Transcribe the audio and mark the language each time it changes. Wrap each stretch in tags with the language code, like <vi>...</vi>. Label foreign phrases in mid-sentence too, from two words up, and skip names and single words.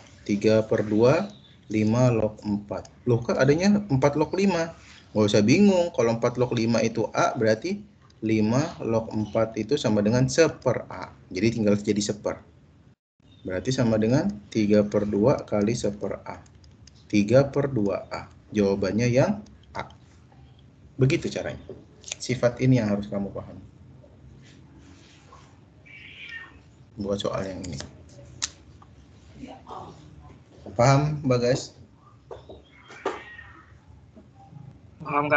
<id>3 per 2, 5 log 4. Loh, kan adanya 4 log 5. Nggak usah bingung. Kalau 4 log 5 itu A, berarti 5 log 4 itu sama dengan 1/A. Jadi tinggal jadi 1/. Berarti sama dengan 3 per 2 kali 1/A. 3 per 2A. Jawabannya yang A. Begitu caranya. Sifat ini yang harus kamu paham. Buat soal yang ini. Paham, Bagas? Paham, Kak.</id>